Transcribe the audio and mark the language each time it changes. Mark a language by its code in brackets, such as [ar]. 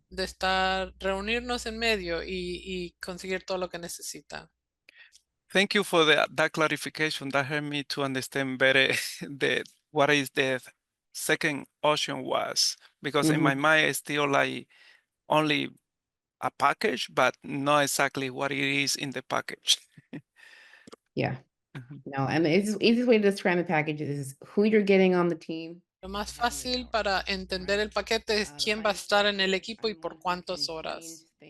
[es] de reunirnos en medio y conseguir todo lo que necesita. [en] Thank you for that clarification. That helped me to understand better what is the second option was. Because in my mind, it's still like only a package, but not exactly what it is in the package. Yeah. No, and the easiest way to describe the package is who you're getting on the team. [es] Lo más fácil para entender el paquete es quién va a estar en el equipo y por cuántas horas.